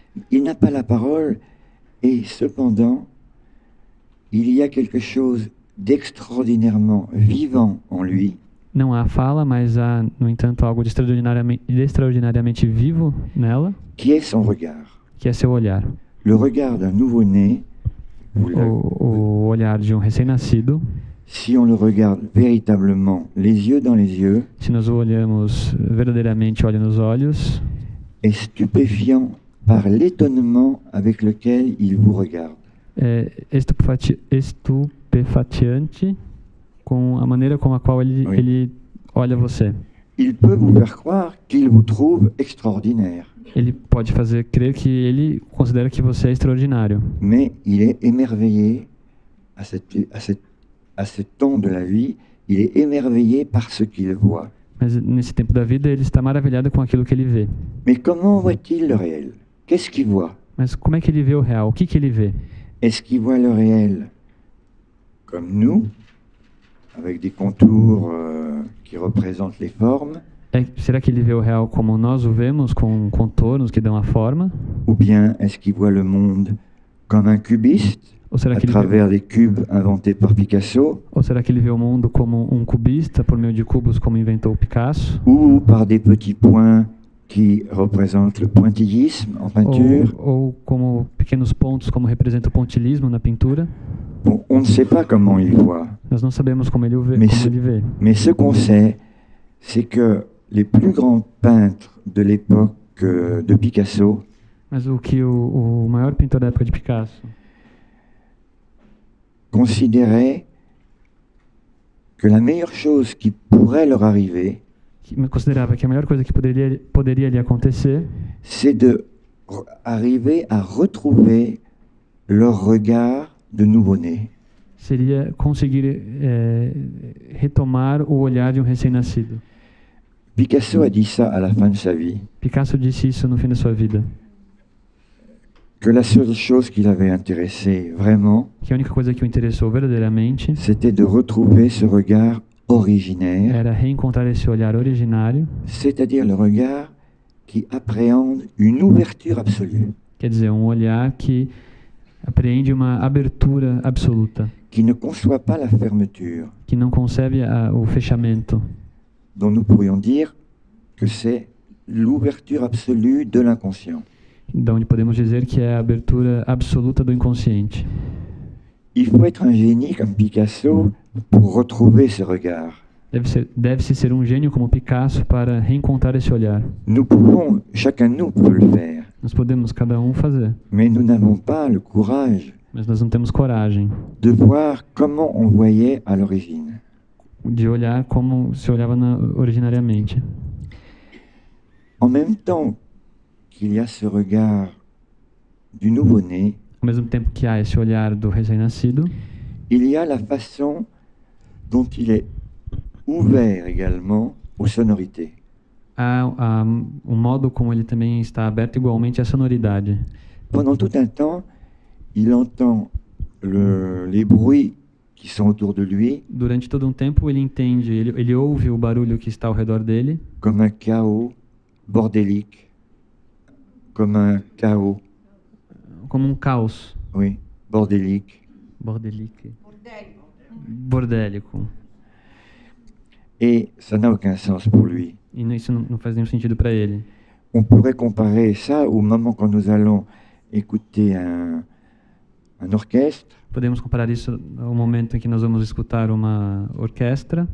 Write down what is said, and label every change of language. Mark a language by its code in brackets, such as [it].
[fr] Il n'a pas la parole et cependant, il y a quelque chose d'extraordinairement vivant en lui. [pt] Não há fala, mas há, no entanto, algo de extraordinariamente vivo nela, [fr] Qui est son regard? [pt] que é seu olhar. [fr] Le regard d'un nouveau-né, [pt] O olhar de recém-nascido, [fr] si on le regarde véritablement, les yeux dans les yeux, [pt] se nós o olhamos verdadeiramente olho nos olhos, [fr] est stupéfiant par l'étonnement avec lequel il vous regarde. [pt] é estupefaciante com a maneira com a qual ele olha você. [fr] Il peut vous faire croire qu'il vous trouve extraordinaire. [pt] Ele pode fazer crer que ele considera que você é extraordinário. [fr] Mais il est émerveillé à ce temps de la vie, il est émerveillé par ce qu'il voit. [pt] Mas nesse tempo da vida ele está maravilhado com aquilo que ele vê. [fr] Mais comment voit-il le réel? Qu'est-ce qu'il voit? [pt] Mas como é que ele vê o real? O que ele vê? [fr] Est-ce qu'il voit le réel comme nous, avec des contours qui représentent les formes? [pt] Será que ele vê o real como nós o vemos, com contornos que dão a forma? [fr] Ou bien est-ce qu'il voit le monde comme un cubiste, [pt] Ou será [fr] à que travers les cubes inventés par Picasso, [pt] Ou será que ele vê o mundo como um cubista, por meio de cubos, como inventou Picasso? [fr] ou par des petits points qui représentent le pointillisme en peinture? [pt] Ou como pequenos pontos, como representa o pontilhismo na pintura? [fr] Bon, on ne sait pas comment il voit. [pt] Nós não sabemos como ele vê. [fr] Mais ce qu'on sait, c'est que les plus grands peintres de l'époque de Picasso, [pt] Mas o que o maior pintor da época de Picasso [fr] considéraient que la meilleure chose qui pourrait leur arriver, [pt] considerava que a melhor coisa que poderia lhe acontecer [fr] c'est de arriver à retrouver leur regard de nouveau-né. [pt] seria conseguir retomar o olhar de um recém-nascido. [fr] Picasso a dit ça à la fin de sa vie, [pt] Picasso disse isso no fim da sua vida, [fr] que la seule chose qui l'avait intéressé vraiment, [pt] que a única coisa que o interessou verdadeiramente [fr] c'était de retrouver ce regard originaire, [pt] era reencontrar esse olhar originário, [fr] c'est-à-dire le regard qui appréhende une ouverture absolue, [pt] quer dizer, um olhar que apreende uma abertura absoluta, [fr] qui ne conçoit pas la fermeture, [pt] que não concebe o fechamento, [fr] dont nous pourrions dire que c'est l'ouverture absolue de l'inconscient. [pt] de onde podemos dizer que é a abertura absoluta do inconsciente. [fr] Il faut être un génie comme Picasso pour retrouver ce regard. [pt] Deve-se ser um gênio como Picasso para reencontrar esse olhar. [fr] Nous pouvons, chacun de nous peut le faire, [pt] Nós podemos cada um fazer, [fr] mais nous n'avons pas le courage [pt] mas nós não temos coragem [fr] de voir comment on voyait à l'origine. [pt] de olhar como se olhava originariamente. [fr] En même temps qu'il y a ce regard du nouveau-né, [pt] Ao mesmo tempo que há esse olhar do recém-nascido, [fr] il y a la façon dont il est ouvert également aux sonorités. [pt] há o modo como ele também está aberto igualmente à sonoridade. [fr] Pendant tout un temps, il entend les bruits qui sont autour de lui [pt] Durante todo um tempo ele entende, ele ouve o barulho que está ao redor dele [fr] comme un chaos bordélique, comme un chaos, [pt] como um caos [fr] oui, bordélique. [pt] bordélico. [fr] Et ça n'a aucun sens pour lui. [pt] E isso não faz nenhum sentido para ele. [fr] On pourrait comparer ça au moment quand nous allons écouter un orchestre, [pt] Podemos comparar isso ao momento em que nós vamos escutar uma orquestra,